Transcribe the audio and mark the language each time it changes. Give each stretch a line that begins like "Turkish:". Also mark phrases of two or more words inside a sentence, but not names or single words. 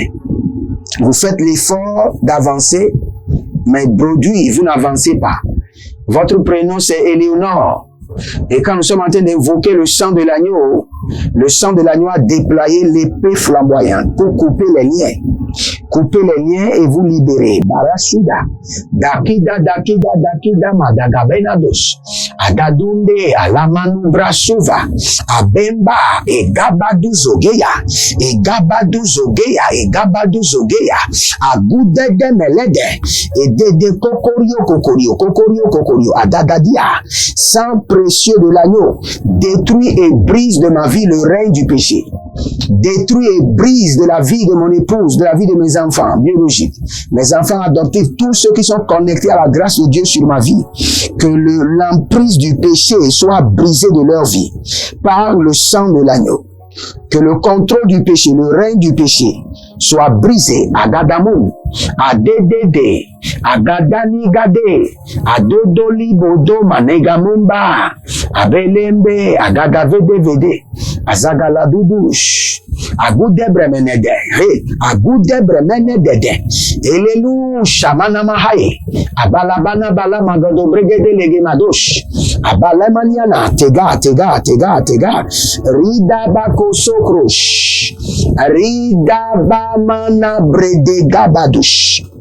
French: Vous faites l'effort d'avancer, mais produit, vous n'avancez pas. Votre prénom, c'est Éléonore. Et quand nous sommes en train d'évoquer le sang de l'agneau a déployé l'épée flamboyante pour couper les liens. Couper les liens et vous libérer. Barasuda, dakida, dakida, dakida, madagabenados, adadunde, alamanu brasuva, abemba, et gabadu zogeya, et gabadu zogeya, et gabadu zogeya, agude de melede, et de kokorio, kokorio, kokorio, kokorio, adadadia, sang précieux de l'agneau, détruit et brise de ma vie le règne du péché. Détruit et brise de la vie de mon épouse, de la vie de mes enfants biologiques, mes enfants adoptifs, tous ceux qui sont connectés à la grâce de Dieu sur ma vie, que l'emprise du péché soit brisée de leur vie par le sang de l'agneau. Que le contrôle du péché, le règne du péché soit brisé à Gadamou, à Dédédé, à Gadani Gadé, à Dodoli Bodo Manegamumba, à Belembe, à Gadavedevede, à Zagaladoudouche, à Goudebre Menede, à Goudebre Menede, Elelu Shamana Mahaye, à Balabana Balamagado Bregede Legemadosh, à Balemaniana, Tega, Rida Bako Sokrosh, Rida Bamana Brede Gabadush.